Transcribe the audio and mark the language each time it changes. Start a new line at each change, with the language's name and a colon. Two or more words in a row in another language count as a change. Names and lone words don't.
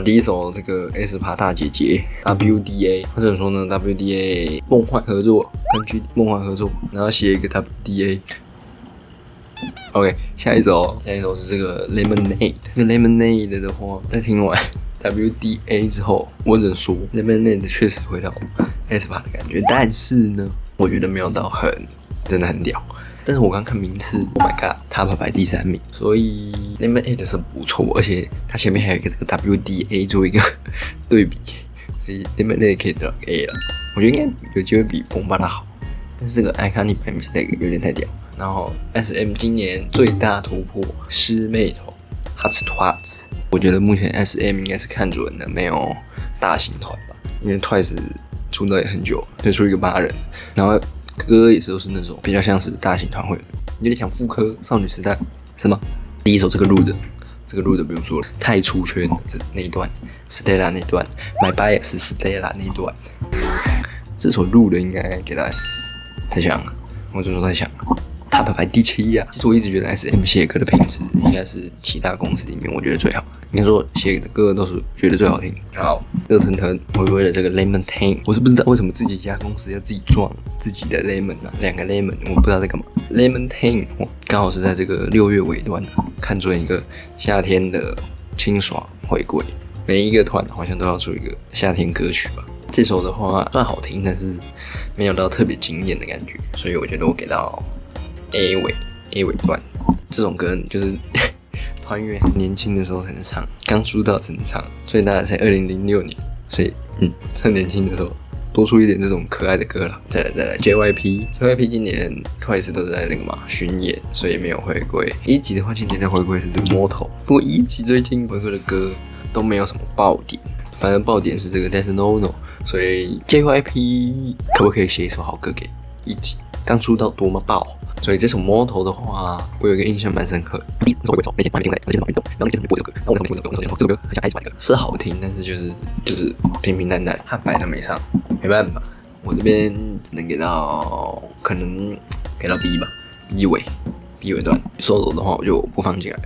Chinese: 第一首这个 aespa 大姐姐 WDA， 或者说呢 WDA 梦幻合作，根据梦幻合作，然后写一个 WDA。OK， 下一首是这个 Lemonade。这个 Lemonade 的话，在听完 WDA 之后，我只能说 Lemonade 确实回到 aespa 的感觉，但是呢，我觉得没有到真的很屌。但是我刚看名次 ，
English: Oh my god，
Chinese: Top 100 第3名，所以 Lemonade 是不错，而且它前面还有一个这个 WDA 做一个对比，所以 Lemonade 可以得到 A 了。我觉得应該有機會比蹦巴拉好，但是這個 I Can't By Mistake 有點太屌。然後 SM 今年最大突破師妹團 Hot Twice， 我覺得目前 SM 應該是看準了沒有大型團吧，因為 Twice 出道也很久，推出一個8人，然後歌也是都是那種比較像是大型團會，有點像復刻少女時代，是嗎？第一首這個錄的不用說了，太出圈了，那一段 Stella 那段 My Bias 是 Stella 那一段，這首錄的應該給他 S， 太強了，我就說太強了。Top 100 第7呀！其實我一直覺得 SM 寫歌的品質應該是其他公司裡面我覺得最好的，應該說寫的歌都是覺得最好聽。好，熱騰騰回歸了這個 Lemonade，我是不知道為什麼自己一家公司要自己裝自己的 Lemon 啊，2個 Lemon， 我不知道在幹嘛。Lemonade 剛好是在這個6月尾段看準一個夏天的清爽回歸，每一個團好像都要出一個夏天歌曲吧。這首的話算好聽，但是沒有到特別驚豔的感覺，所以我覺得我給到A 尾段。這種歌就是團員年輕的時候才能唱，剛出道只能唱，最大的才2006年，所以趁年輕的時候多出一點這種可愛的歌了。再來 JYP 今年 Twice 都在那個嘛巡演，所以沒有回歸。一級的話，今年的回歸是這個 Moto， 不過一級最近回歸的歌都沒有什麼爆點，反正爆點是這個 That's No No，所以 JYP 可不可以寫一首好歌給一級？剛出道多麼爆！所以這首 Moto 的話，我有一個印象蠻深刻的。第一首回歸那天外面並在，那天運動，然後那天播這首歌，然後我為什麼播這首歌很像 aespa 的歌，是好聽，但是就是平平淡淡，漢白都沒上，沒辦法，我這邊只能給到可能給到 B 吧 ，B 尾段。solo 的話我就不放進來。